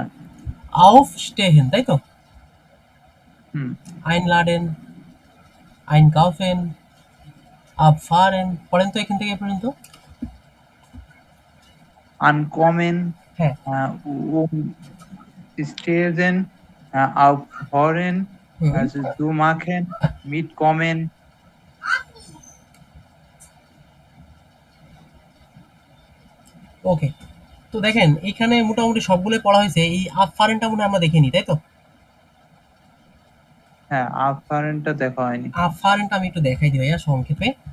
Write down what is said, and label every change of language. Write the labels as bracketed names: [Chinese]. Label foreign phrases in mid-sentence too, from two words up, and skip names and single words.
[German] aufstehen, [Bangla] তাই তো? হুম [German] einladen, einkaufen, abfahren, [Bangla] পড়েন তো এখান থেকে এ পর্যন্ত। [German] আনকমন [Bangla] হ্যাঁ, [German] স্টেজেন aufhören হুম, zu machen mitkommen [Bangla] ওকে। তো দেখেন এখানে মোটামুটি সবগুলোই পড়া হয়েছে, এই আবফারেনটা মনে হয় আমরা দেখিনি, তাই তো? হ্যাঁ aufhörenটা দেখা হয়নি আবফারেনটা আমি একটু দেখাই দিই ভাইয়া সংক্ষেপে।